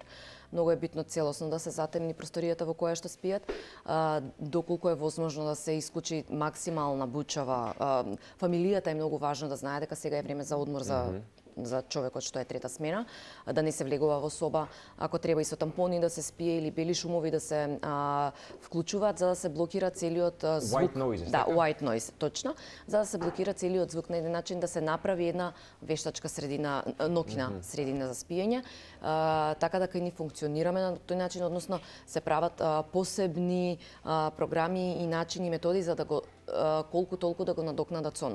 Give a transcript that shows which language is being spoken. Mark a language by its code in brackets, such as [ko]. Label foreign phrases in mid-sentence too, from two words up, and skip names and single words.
[mk] Многу е битно целосно да се затемни просторијата во која што спијат, доколку е возможно да се исклучи максимална бучава. Фамилијата е многу важно да знае дека сега е време за одмор за човекот што е трета смена, да не се влегува во соба, ако треба и со тампони да се спие или бели шумови да се вклучуваат за да се блокира целиот звук. [en] White noise, [mk] да, [en] white noise, [mk] точно, за да се блокира целиот звук на еден начин да се направи една вештачка средина, нокина средина за спиење, така да кај ни функционираме на тој начин, односно се прават посебни програми и начини и методи за да го колку толку да го надокнадат сонот.